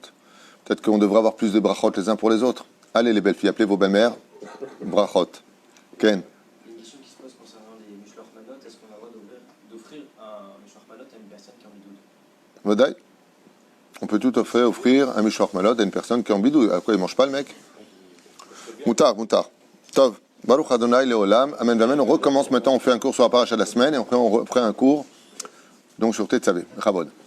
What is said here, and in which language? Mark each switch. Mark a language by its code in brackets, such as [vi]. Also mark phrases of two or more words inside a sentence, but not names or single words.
[fr] Peut-être qu'on devrait avoir plus de Brachot les uns pour les autres. Allez, les belles filles, appelez vos belles-mères. [he] ברכות. כן. [fr] Il y a une question qui se pose concernant les [he] משלוח מנות. [fr] Est-ce qu'on a le droit d'offrir un [he] משלוח מנות [fr] à une personne qui est en bidoud? [he] Vodaï. [fr] On peut tout offrir un [he] משלוח מנות [fr] à une personne qui est en bidouille. À quoi il mange pas, le mec? [he] מותר. טוב. ברוך ה' לעולם. Amen, amen. [fr] On recommence maintenant. On fait un cours sur la paracha de la semaine et après on reprend un cours donc sur Tetzavé. Chabod.